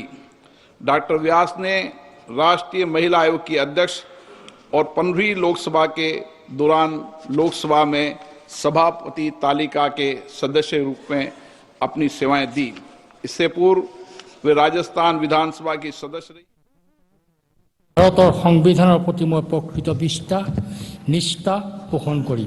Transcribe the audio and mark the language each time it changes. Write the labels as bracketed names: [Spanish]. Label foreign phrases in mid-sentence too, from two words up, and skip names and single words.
[Hindi] डॉक्टर व्यास ने राष्ट्रीय महिला आयोग की अध्यक्ष और 15वीं लोकसभा के दौरान लोकसभा में सभापति तालिका के सदस्य के रूप में अपनी सेवाएं दी। इससे पूर्व वे राजस्थान विधानसभा की सदस्य रही। [Assamese] ভাৰতৰ সংবিধানৰ প্ৰতি মই প্ৰকৃত নিষ্ঠা পোষণ কৰিম।